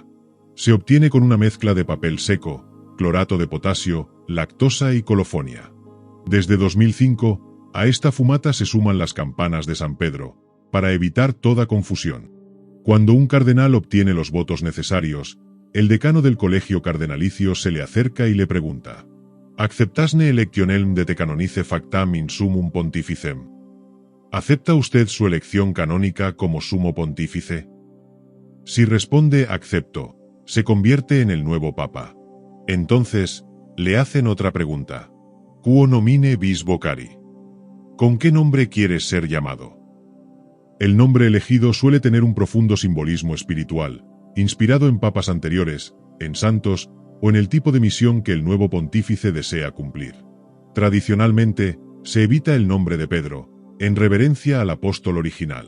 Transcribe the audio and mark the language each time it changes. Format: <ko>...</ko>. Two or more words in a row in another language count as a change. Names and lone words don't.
<es>Se obtiene con una mezcla de papel seco, clorato de potasio, lactosa y colofonia. Desde 2005, a esta fumata se suman las campanas de San Pedro, para evitar toda confusión. Cuando un cardenal obtiene los votos necesarios, el decano del colegio cardenalicio se le acerca y le pregunta:</es> <la>«¿Acceptasne electionem de te canonice factam in summum pontificem?»</la> <es>¿Acepta usted su elección canónica como sumo pontífice? Si responde «acepto», se convierte en el nuevo papa. Entonces, Le hacen otra pregunta.</es> <la>Quo nomine vis vocari?</la> <es>¿Con qué nombre quieres ser llamado? El nombre elegido suele tener un profundo simbolismo espiritual, inspirado en papas anteriores, en santos, o en el tipo de misión que el nuevo pontífice desea cumplir. Tradicionalmente, se evita el nombre de Pedro, en reverencia al apóstol original.</es>